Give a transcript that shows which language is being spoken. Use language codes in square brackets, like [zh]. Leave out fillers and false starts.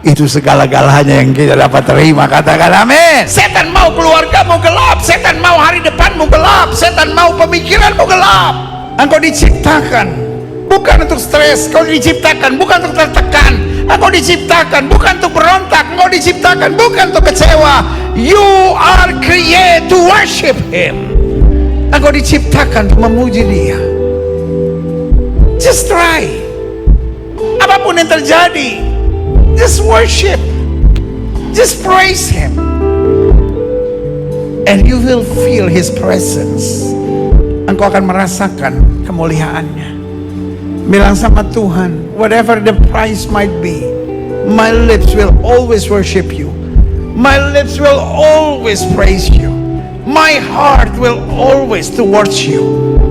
[id] Itu segala-galanya yang kita dapat terima. Katakan amin. Setan mau keluargamu gelap, setan mau hari depanmu gelap, setan mau pemikiranmu gelap. Engkau diciptakan bukan untuk stres, engkau diciptakan bukan untuk tertekan, engkau diciptakan bukan untuk berontak, engkau diciptakan bukan untuk kecewa. [en] You are created to worship Him. [id] Engkau diciptakan untuk memuji Dia. [en] Just try. [id] Apapun yang terjadi, [en] just worship, just praise Him, and you will feel His presence. [id] Engkau akan merasakan kemuliaannya. Bilang sama Tuhan, [en] whatever the price might be, my lips will always worship you, my lips will always praise you, my heart will always towards you.